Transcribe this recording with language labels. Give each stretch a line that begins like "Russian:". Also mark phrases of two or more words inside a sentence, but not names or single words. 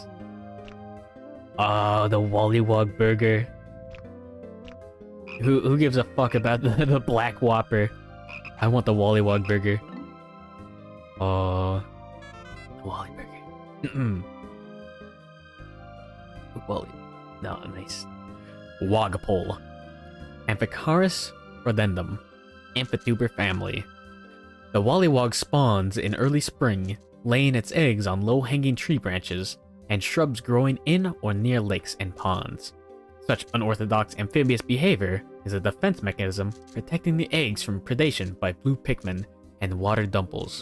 English: Oh, the Wallywog burger. Who gives a fuck about the Black Whopper? I want the Wallywog burger. Oh, the Wally burger. Wally. No, nice. Wogpole. Amphicarus rodendum. Amphituber Family. The Wally Wog spawns in early spring, laying its eggs on low-hanging tree branches and shrubs growing in or near lakes and ponds. Such unorthodox amphibious behavior is a defense mechanism protecting the eggs from predation by blue Pikmin and water dumples.